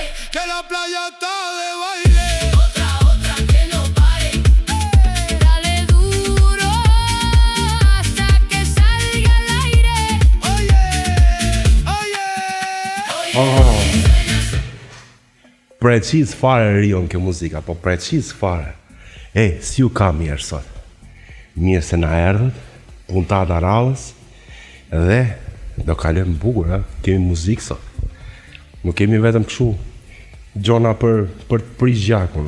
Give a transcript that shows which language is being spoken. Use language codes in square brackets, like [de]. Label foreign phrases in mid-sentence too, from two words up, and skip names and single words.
[es] que la playa está de baile. Otra que no pare. Dale duro hasta que salga al aire. Oye, oye. [sq] Precis fare rion kjo muzika, po precis fare. Si u ka mirë sot. Mirë se na erdhët, puntata radhës, dhe do kalojmë bukur, kemi muzikë sot. Nuk kemi vetëm kështu gjona për të prish gjakun.